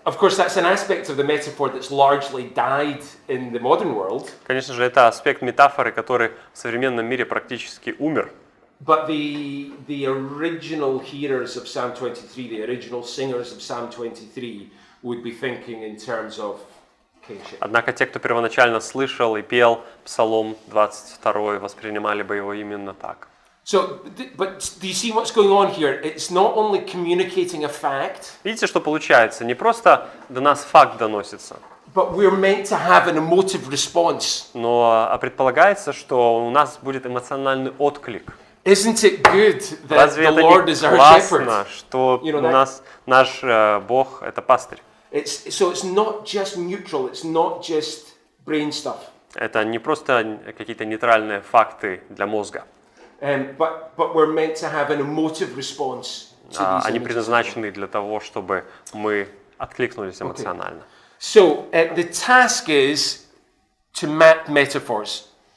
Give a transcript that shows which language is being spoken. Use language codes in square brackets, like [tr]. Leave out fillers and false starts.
[en] Of course, that's an aspect of the metaphor that's largely died in the modern world. [ru] Конечно же, это аспект метафоры, который в современном мире практически умер. [en] But the original hearers of Psalm 23, the original singers of Psalm 23, would be thinking in terms of kingship. [ru] Однако те, кто первоначально слышал и пел Псалом 22, воспринимали бы его именно так. [en] So, but do you see what's going on here? It's not only communicating a fact, [ru] Видите, что получается? Не просто до нас факт доносится, [en] but we're meant to have an emotive response. [ru] но предполагается, что у нас будет эмоциональный отклик. [en] Isn't it good that [ru] Разве [en] the [ru] это [en] Lord [ru] не [en] is our [ru] классно, [en] shepherd? [ru] что [en] You know [ru] у [en] that? [ru] нас наш Бог — это пастырь? [en] So it's not just neutral, it's not just brain stuff. [ru] Это не просто какие-то нейтральные факты для мозга. [en] But we're meant to have an emotive response to these [ru] Они [en] images. [ru] предназначены для того, чтобы мы откликнулись эмоционально. [en] So the task is to map metaphors.